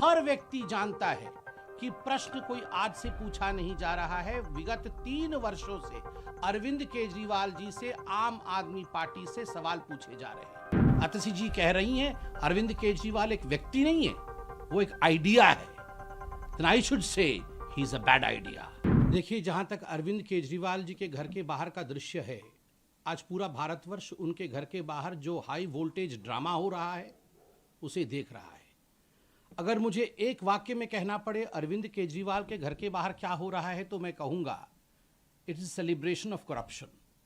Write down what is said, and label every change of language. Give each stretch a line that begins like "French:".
Hindi: हर व्यक्ति जानता है कि प्रश्न कोई आज से पूछा नहीं जा रहा है। विगत 3 वर्षों से अरविंद केजरीवाल जी से आम आदमी पार्टी से सवाल पूछे जा रहे हैं। अतसी जी कह रही हैं अरविंद केजरीवाल एक व्यक्ति नहीं है, वो एक आइडिया है।
English: Then I should say he is a bad idea।
Hindi: देखिए, जहां तक अरविंद केजरीवाल जी के घर के बाहर का दृश्य है, आज पूरा भारतवर्ष उनके घर के बाहर जो हाई वोल्टेज ड्रामा हो रहा है उसे देख रहा है। अगर मुझे एक वाक्य में कहना पड़े अरविंद केजरीवाल के घर के बाहर क्या हो रहा है तो मैं कहूंगा
English: It is celebration of corruption.